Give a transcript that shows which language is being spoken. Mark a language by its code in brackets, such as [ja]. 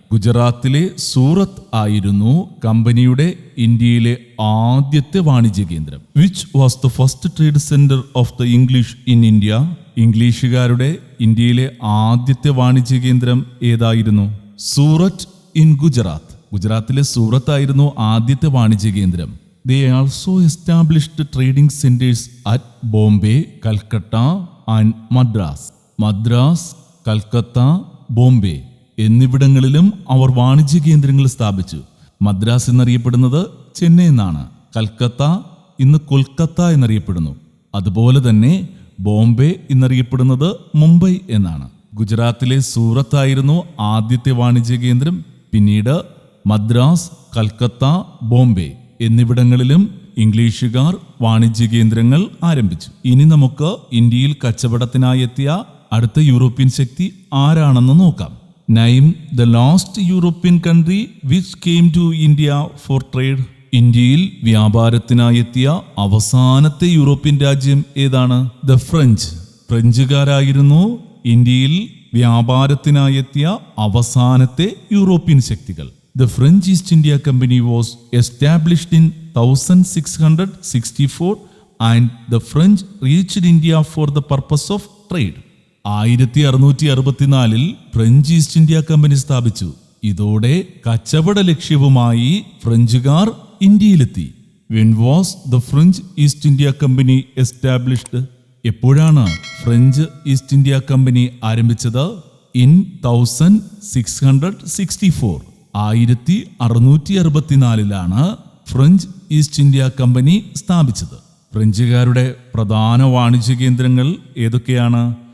[ml] ഗുജറാത്തിലെ സൂറത്ത് ആയിരുന്നു കമ്പനിയുടെ ഇന്ത്യയിലെ ആദ്യത്തെ വാണിജ്യ കേന്ദ്രം. [en] Which was the first trade centre of the English in India. [ml] ഇംഗ്ലീഷുകാരുടെ ഇന്ത്യയിലെ ആദ്യത്തെ വാണിജ്യ കേന്ദ്രം ഏതായിരുന്നു? [en] Surat in Gujarat. [ml] ഗുജറാത്തിലെ സൂറത്ത് ആയിരുന്നു ആദ്യത്തെ വാണിജ്യ കേന്ദ്രം. [en] They also established trading centers at Bombay, Calcutta and Madras. [ml] Madras, Calcutta, Bombay എന്നിവിടങ്ങളിലും അവർ വാണിജ്യ കേന്ദ്രങ്ങൾ സ്ഥാപിച്ചു. മദ്രാസ് എന്നറിയപ്പെടുന്നത് ചെന്നൈ എന്നാണ്. കൽക്കത്ത ഇന്ന് കൊൽക്കത്ത എന്നറിയപ്പെടുന്നു. അതുപോലെ തന്നെ ബോംബെ എന്നറിയപ്പെടുന്നത് മുംബൈ എന്നാണ്. ഗുജറാത്തിലെ സൂറത്ത് ആയിരുന്നു ആദ്യത്തെ വാണിജ്യ കേന്ദ്രം. പിന്നീട് മദ്രാസ്, കൽക്കത്ത, ബോംബെ എന്നിവിടങ്ങളിലും ഇംഗ്ലീഷുകാർ വാണിജ്യ കേന്ദ്രങ്ങൾ ആരംഭിച്ചു. ഇനി നമുക്ക് ഇന്ത്യയിൽ കച്ചവടത്തിനായി എത്തിയ അടുത്ത യൂറോപ്യൻ ശക്തി ആരാണെന്ന് നോക്കാം. [en] Name the last European country which came to India for trade. [ml] ഇന്ത്യയിൽ വ്യാപാരത്തിനായി എത്തിയ അവസാനത്തെ യൂറോപ്യൻ രാജ്യം ഏതാണ്? [en] The French. [ml] ഫ്രഞ്ചുകാരായിരുന്നു ഇന്ത്യയിൽ വ്യാപാരത്തിനായി എത്തിയ അവസാനത്തെ യൂറോപ്യൻ ശക്തികൾ. [en] The French East India Company was established in 1664 and the French reached India for the purpose of trade. [ml] 1664 French east India company സ്ഥാപിച്ചു. ഇതോടെ കച്ചവട ലക്ഷ്യവുമായി ഫ്രഞ്ചുകാർ ഇന്ത്യയിലെത്തി. [en] When was the French East India Company established? [ml] എപ്പോഴാണ് French east India company ആരംഭിച്ചത്? [en] In 1664. [ml] 1664 French east India company സ്ഥാപിച്ചത്. ഫ്രഞ്ചുകാരുടെ പ്രധാന വാണിജ്യ കേന്ദ്രങ്ങൾ ഏതൊക്കെയാണ്?